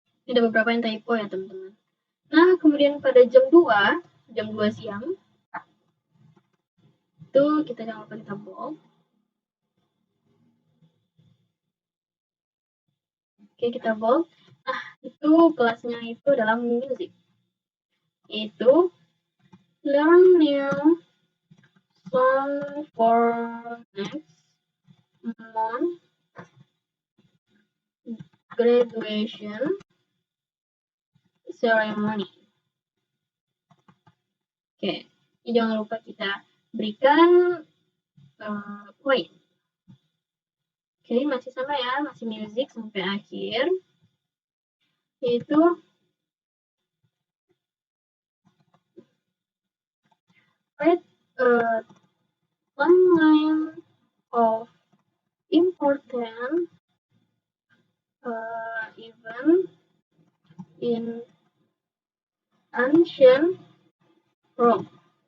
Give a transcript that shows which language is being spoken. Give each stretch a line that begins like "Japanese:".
Indonesian: Ada beberapa yang typo ya teman-teman. Nah, kemudian pada jam 2 siang itu kita jangan lupa kita bold. Oke, kita bold. Nah, itu kelasnya itu adalah music.
English: Itu learn new song for next month graduation ceremony.
Indonesian: Oke, jangan lupa kita berikan poin. Oke, masih sama ya, masih music sampai akhir.
English: Yaitu write a timeline of important event in ancient Rome.